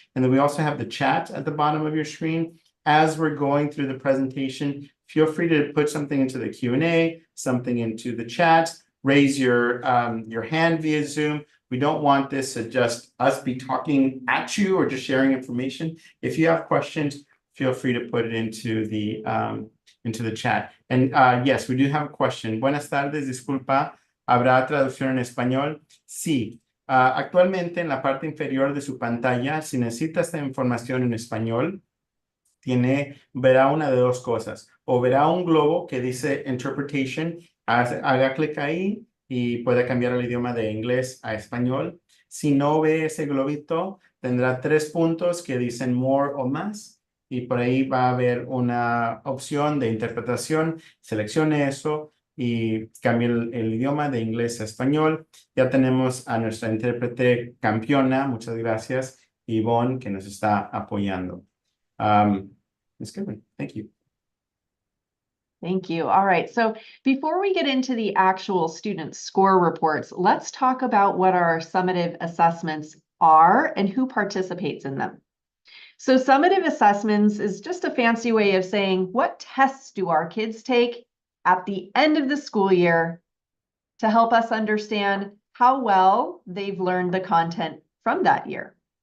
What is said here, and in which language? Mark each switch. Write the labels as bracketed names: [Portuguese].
[English] And then we also have the chat at the bottom of your screen. As we're going through the presentation, feel free to put something into the Q&A, something into the chat, raise your hand via Zoom. We don't want this to just us be talking at you or just sharing information. If you have questions, feel free to put it into the chat. And yes, we do have a question. [Spanish] Buenas tardes, disculpa, ¿habrá traducción en español? Sí. Actualmente en la parte inferior de su pantalla, si necesita esta información en español, verá una de 2 cosas. O verá un globo que dice Interpretation, haga clic ahí y puede cambiar el idioma de inglés a español. Si no ve ese globito, tendrá 3 puntos que dicen More o más, y por ahí va a haber una opción de interpretación. Seleccione eso y cambie el idioma de inglés a español. Ya tenemos a nuestra intérprete campeona, muchas gracias, Yvonne, que nos está apoyando. [English] Ms. Goodwin, thank you. Thank you. All right. So before we get into the actual student score reports, let's talk about what our summative assessments are and who participates in them. So summative assessments is just a fancy way of saying what tests do our kids take at the end of the school year to help us understand how well they've learned the content from that year.